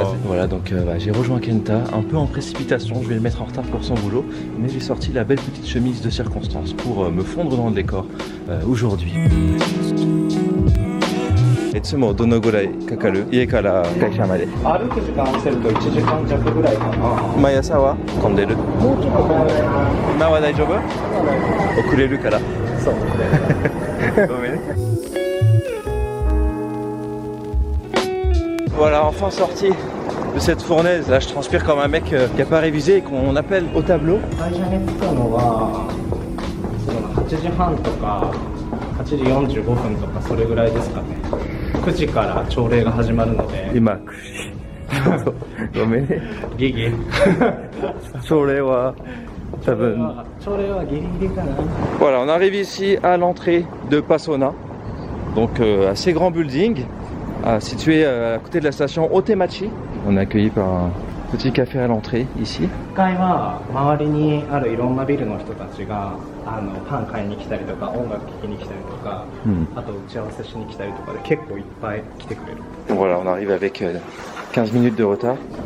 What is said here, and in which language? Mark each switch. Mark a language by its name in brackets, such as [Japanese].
[French] Voilà, donc j'ai rejoint Kenta un peu en précipitation. Je vais le mettre en retard pour son boulot, mais j'ai sorti la belle petite chemise de circonstance pour me fondre dans le décor aujourd'hui. [Japanese] いつもどのぐらいかかる？家から会社まで。歩く時間合わせると1時間弱ぐらいかな。毎朝は混んでる？もうちょっと混んでる。今は大丈夫？遅れるから。そう。ごめんね。 [French] Voilà, enfin sorti de cette fournaise. Là, je transpire comme un mec qui n'a pas révisé et qu'on appelle au tableau. [Japanese] 会社に着くのは8時半とか8時45分とかそれぐらいですかね。 9時から朝礼が始まるので。今9時。ごめんね。ギギ。朝礼は多分。朝礼はギリギリかな。 [French] Voilà, on arrive ici à l'entrée de Pasona, donc assez grand building, situé à côté de la station Otemachi. On est accueilli par un petit café à l'entrée ici. [Japanese] 1階は周りにあるいろんなビルの人たちがパン買いに来たりとか音楽聴きに来たりとか、あと打ち合わせしに来たりとかで結構いっぱい来てくれる。 [French] Voilà, on arrive avec 15 minutes de retard.